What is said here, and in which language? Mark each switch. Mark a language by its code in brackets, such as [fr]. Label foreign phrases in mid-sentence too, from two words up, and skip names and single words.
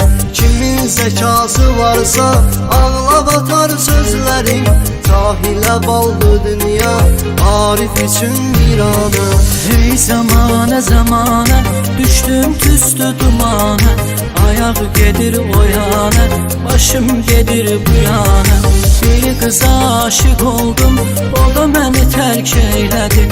[az] Kimin zəkası varsa, ağla batar sözlərim. Cahilə baldı dünya, Arif üçün virana. Ey zamana zamana, düştüm tüstü dumana. Ayak gedir o yana, başım gedir bu yana. [tr] Bir kıza aşık oldum, o da beni terk eyledi.